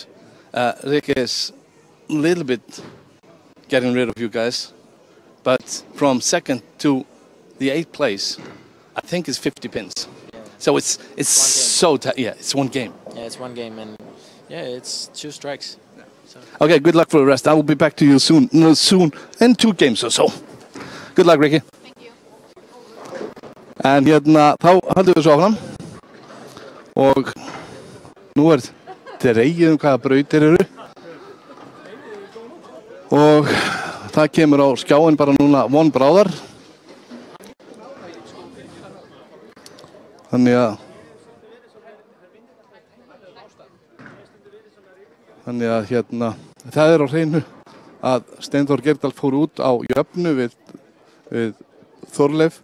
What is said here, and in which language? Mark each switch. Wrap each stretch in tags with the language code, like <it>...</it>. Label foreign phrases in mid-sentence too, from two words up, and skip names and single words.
<en>Rick is a little bit getting rid of you guys, but from second to the 8th place, I think it's 50 pins. Yeah. So it's so tight. Yeah, it's one game. Yeah, it's one game, and yeah, it's 2 strikes. Yeah. So. Okay, good luck for the rest. I will be back to you soon. In 2 games or so. Good luck, Ricky. Thank you.</en> <is>En hérna, þá höldum við svo áfram. Og nú er dregið hvaða brautir eru. Og það kemur á skjáin bara núna von bráðar. Þannig að hérna, það er á hreinu að Steinþór Geirdal fór út á jöfnu við Þorleif.</is>